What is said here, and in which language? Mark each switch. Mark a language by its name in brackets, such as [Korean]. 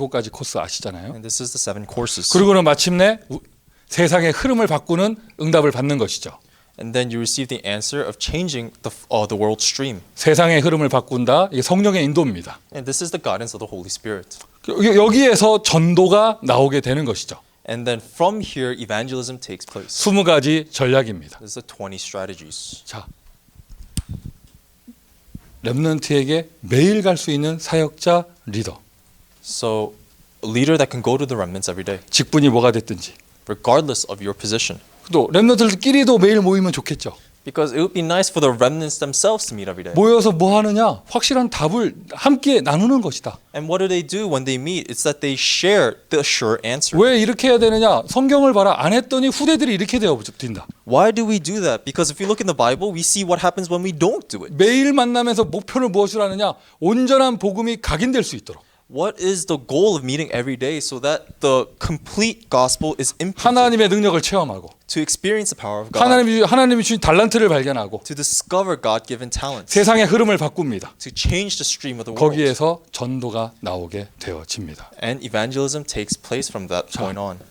[Korean] 7가지 코스 아시잖아요. [English] And this is the 7 courses. [Korean] 그리고는 마침내 세상의 흐름을 바꾸는 응답을 받는 것이죠. [English] And then you receive the answer of changing the world stream. [Korean] 세상의 흐름을 바꾼다. 이게 성령의 인도입니다. [English] And this is the guidance of the Holy Spirit. [Korean] 여기에서 전도가 나오게 되는 것이죠. [English] And then from here, evangelism takes place. [Korean] 20가지 전략입니다. [English] This is the 20 strategies. [Korean] 자, 렘넌트에게 매일 갈 수 있는 사역자 리더. [English] So, a leader that can go to the remnants every day, [Korean] 직분이 뭐가 됐든지. [English] regardless of your position. [Korean] 또 렘넌트들끼리도 매일 모이면 좋겠죠. [English] Because it would be nice for the remnants themselves to meet every day. [Korean] 모여서 뭐 하느냐? 확실한 답을 함께 나누는 것이다. [English] And what do when they meet? It's that they share the sure answer. [Korean] 왜 이렇게 해야 되느냐? 성경을 봐라. 안 했더니 후대들이 이렇게 되어진다. [English] Why do we do that? Because if you look in the Bible, we see what happens when we don't do it. [Korean] 매일 만나면서 목표를 무엇으로 하느냐? 온전한 복음이 각인될 수 있도록. [English] What is the goal of meeting every day so that the complete gospel is imprinted? [Korean] 하나님의 능력을 체험하고 [English] To experience the power of God. [Korean] 하나님이 주신 달란트를 발견하고 [English] To discover God-given talents. [Korean] 세상의 흐름을 바꿉니다. [English] To change the stream of the world. [Korean] 거기에서 전도가 나오게 되어집니다. [English] And evangelism takes place from that point on.